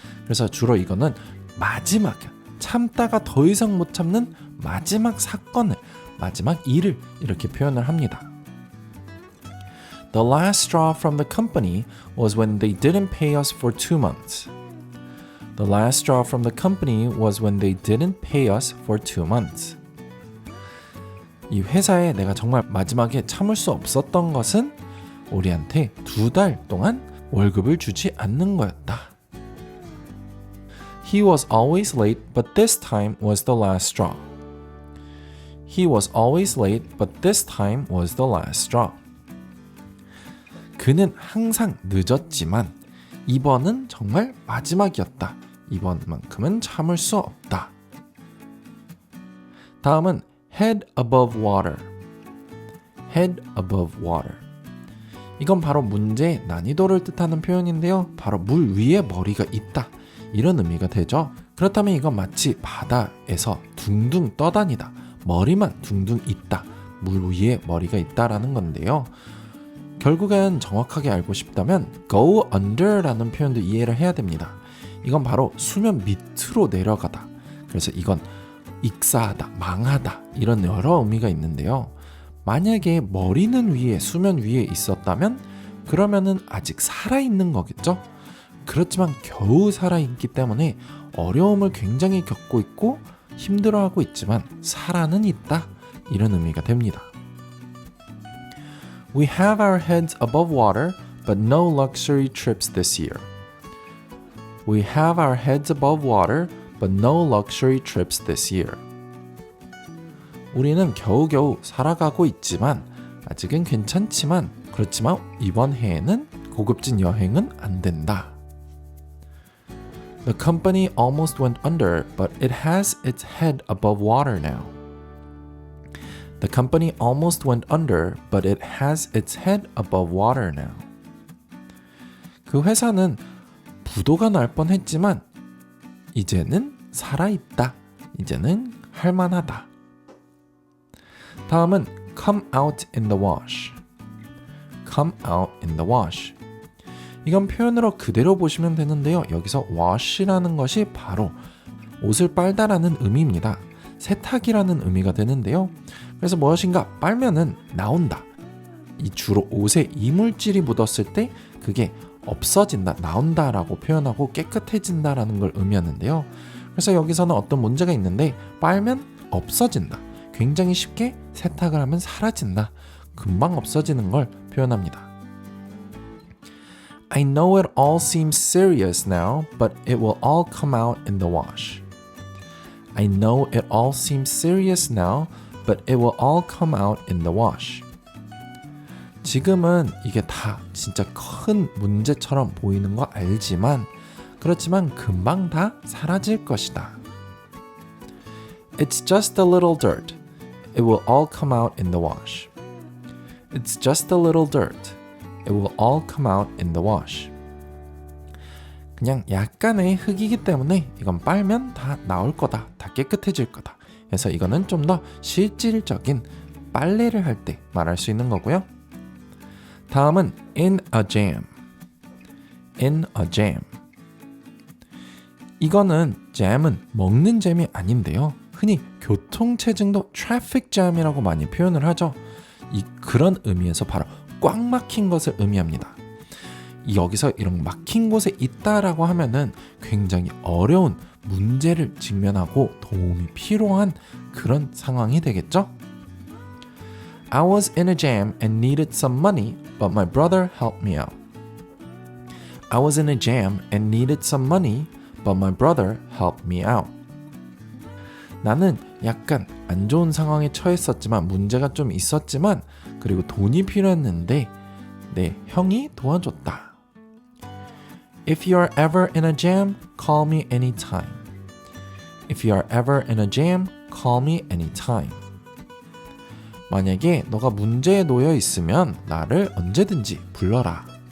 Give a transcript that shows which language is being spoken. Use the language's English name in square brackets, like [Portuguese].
[Korean] 그래서 주로 이거는 마지막, 참다가 더 이상 못 참는 마지막 사건을, 마지막 일을 이렇게 표현을 합니다. [English] The last straw from the company was when they didn't pay us for 2 months. The last straw from the company was when they didn't pay us for 2 months. [Korean] 이 회사에 내가 정말 마지막에 참을 수 없었던 것은 우리한테 2달 동안 월급을 주지 않는 거였다. [English] He was always late, but this time was the last straw. He was always late, but this time was the last straw. [Korean] 그는 항상 늦었지만 이번은 정말 마지막이었다. 이번만큼은 참을 수 없다. 다음은 [English] head above water. head above water. [Korean] 이건 바로 문제의 난이도를 뜻하는 표현인데요. 바로 물 위에 머리가 있다. 이런 의미가 되죠. 그렇다면 이건 마치 바다에서 둥둥 떠다니다. 머리만 둥둥 있다. 물 위에 머리가 있다라는 건데요. 결국엔 정확하게 알고 싶다면 go under라는 표현도 이해를 해야 됩니다. 이건 바로 수면 밑으로 내려가다. 그래서 이건 익사하다, 망하다 이런 여러 의미가 있는데요. 만약에 머리는 위에, 수면 위에 있었다면 그러면은 아직 살아있는 거겠죠? 그렇지만 겨우 살아있기 때문에 어려움을 굉장히 겪고 있고 힘들어하고 있지만 살아는 있다. 이런 의미가 됩니다. [English] We have our heads above water, but no luxury trips this year. We have our heads above water, but no luxury trips this year. [Korean] 우리는 겨우겨우 살아가고 있지만 아직은 괜찮지만 그렇지만 이번 해에는 고급진 여행은 안 된다. [English] The company almost went under, but it has its head above water now. The company almost went under, but it has its head above water now. [Korean] 그 회사는 부도가 날 뻔했지만 이제는 살아있다. 이제는 할만하다. 다음은 [English] come out in the wash. come out in the wash. [Korean] 이건 표현으로 그대로 보시면 되는데요. 여기서 wash라는 것이 바로 옷을 빨다라는 의미입니다. 세탁이라는 의미가 되는데요. 그래서 무엇인가 빨면은 나온다. 이 주로 옷에 이물질이 묻었을 때 그게 없어진다, 나온다라고 표현하고 깨끗해진다라는 걸 의미하는데요. 그래서 여기서는 어떤 문제가 있는데 빨면 없어진다. 굉장히 쉽게 세탁을 하면 사라진다. 금방 없어지는 걸 표현합니다. [English] I know it all seems serious now, but it will all come out in the wash. I know it all seems serious now, but it will all come out in the wash. [Korean] 지금은 이게 다 진짜 큰 문제처럼 보이는 거 알지만 그렇지만 금방 다 사라질 것이다. [English] It's just a little dirt. It will all come out in the wash. It's just a little dirt. It will all come out in the wash. [Korean] 그냥 약간의 흙이기 때문에 이건 빨면 다 나올 거다. 다 깨끗해질 거다. 그래서 이거는 좀 더 실질적인 빨래를 할 때 말할 수 있는 거고요. 다음은 [English] in a jam. in a jam. [Korean] 이거는 jam은 먹는 잼이 아닌데요. 흔히 교통체증도 traffic jam이라고 많이 표현을 하죠. 그런 의미에서 바로 꽉 막힌 것을 의미합니다. 여기서 이런 막힌 곳에 있다라고 하면은 굉장히 어려운 문제를 직면하고 도움이 필요한 그런 상황이 되겠죠? [English] I was in a jam and needed some money, but my brother helped me out. I was in a jam and needed some money, but my brother helped me out. [Korean] 나는 약간 안 좋은 상황에 처했었지만 문제가 좀 있었지만 그리고 돈이 필요했는데 내 형이 도와줬다. [English] If you are ever in a jam, call me anytime. If you are ever in a jam, call me anytime. [Korean] 만약에 너가 문제에 놓여 있으면 나를 언제든지 불러라.